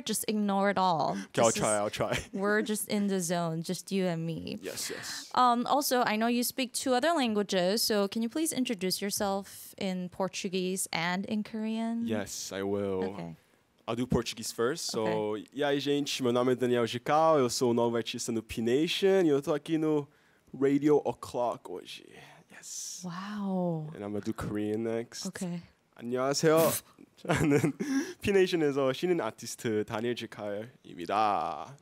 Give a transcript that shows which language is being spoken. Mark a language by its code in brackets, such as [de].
[en] Just ignore it all. Okay, I'll try. We're just in the zone, just you and me. Yes. Also, I know you speak 2 other languages, so can you please introduce yourself in Portuguese and in Korean? Yes, I will. Okay. I'll do Portuguese first. So, Okay. [pt] e aí, gente, meu nome é Daniel Jikal, eu sou o novo artista no P-Nation e eu tô aqui no Radio O'Clock hoje. [en] Yes. Wow. And I'm gonna do Korean next. Okay. [ko] 안녕하세요. 저는 P-Nation에서 신인 아티스트 다니엘 지칼입니다.